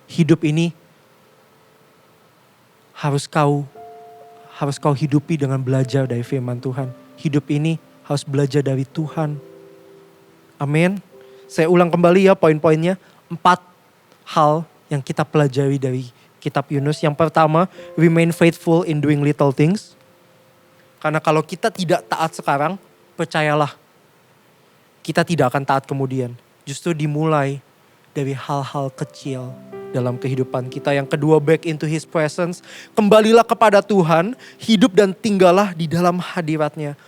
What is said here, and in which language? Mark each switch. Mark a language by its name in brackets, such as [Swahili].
[Indonesian] Hidup ini harus kau hidupi dengan belajar dari firman Tuhan. Hidup ini harus belajar dari Tuhan. Amin. Saya ulang kembali ya poin-poinnya. 4 hal yang kita pelajari dari kitab Yunus. Yang pertama, [English] remain faithful in doing little things. [Indonesian] Karena kalau kita tidak taat sekarang, percayalah, kita tidak akan taat kemudian. Justru dimulai dari hal-hal kecil dalam kehidupan kita. Yang kedua, [English] back into His presence. [Indonesian] Kembalilah kepada Tuhan, hidup dan tinggallah di dalam hadiratnya.